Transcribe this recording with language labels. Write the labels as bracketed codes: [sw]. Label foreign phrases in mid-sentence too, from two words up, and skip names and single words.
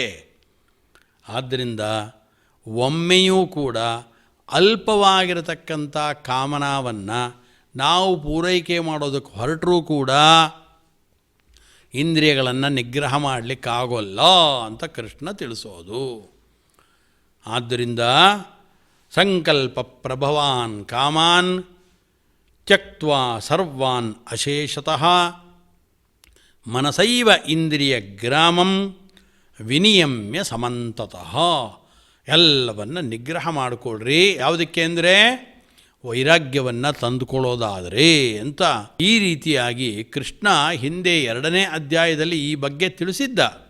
[kn] ಆದ್ದರಿಂದ ಒಮ್ಮೆಯೂ ಕೂಡ ಅಲ್ಪವಾಗಿರತಕ್ಕಂಥ ಕಾಮನಾವನ್ನು ನಾವು ಪೂರೈಕೆ ಮಾಡೋದಕ್ಕೆ ಹೊರಟರೂ ಕೂಡ ಇಂದ್ರಿಯಗಳನ್ನು ನಿಗ್ರಹ ಮಾಡಲಿಕ್ಕಾಗೋಲ್ಲ ಅಂತ ಕೃಷ್ಣ ತಿಳಿಸೋದು. [sa] ಆದ್ದರಿಂದ ಸಂಕಲ್ಪ ಪ್ರಭವಾನ್ ಕಾಮಾನ್ ತ್ಯಕ್ತ್ವಾ ಸರ್ವಾನ್ ಅಶೇಷತಃ ಮನಸೈವ ಇಂದ್ರಿಯ ಗ್ರಾಮಂ ವಿನಿಯಮ್ಯ ಸಮಂತತಃ. [kn] ಎಲ್ಲವನ್ನು ನಿಗ್ರಹ ಮಾಡಿಕೊಳ್ರಿ. ಯಾವುದಕ್ಕೆ ಅಂದರೆ ವೈರಾಗ್ಯವನ್ನು ತಂದುಕೊಳ್ಳೋದಾದರೆ ಅಂತ ಈ ರೀತಿಯಾಗಿ ಕೃಷ್ಣ ಹಿಂದೆ 2ನೇ ಅಧ್ಯಾಯದಲ್ಲಿ ಈ ಬಗ್ಗೆ ತಿಳಿಸಿದ್ದ.